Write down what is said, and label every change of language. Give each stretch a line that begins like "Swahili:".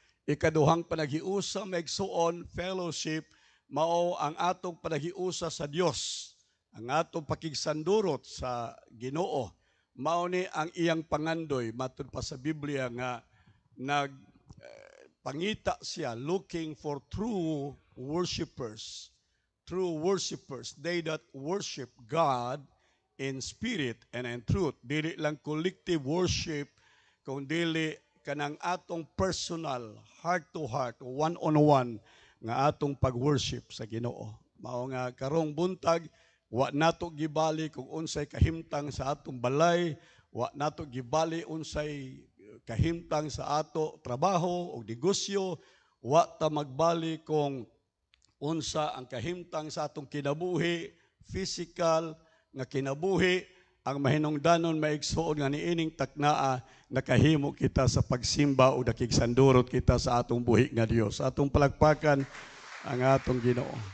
Cebuano: Ikaduhang panaghiusa maigsuon fellowship mao ang atong panaghiusa sa Dios. Ang atong pakigsandurot sa Ginoo mao ni ang iyang pangandoy matud pa sa Biblia nga pangita siya
English: looking for true worshipers. True worshipers, they that worship God in spirit and in truth.
Cebuano: Dili lang collective worship, kung dili kanang atong personal,
English: heart-to-heart, one-on-one
Cebuano: nga atong pag-worship sa Ginoo. Mao nga karong buntag, wa nato gibali kung unsay kahimtang sa atong balay, wa nato gibali unsay kahimtang sa ato trabaho o negosyo, wa ta magbali kung unsa ang kahimtang sa atong kinabuhi, physical nga kinabuhi, ang mahinungdanon maigsuon nga niining taknaa nakahimo kita sa pagsimba o nakigsandurot kita sa atong buhi nga Dios. Atong palakpakan ang atong Ginoo.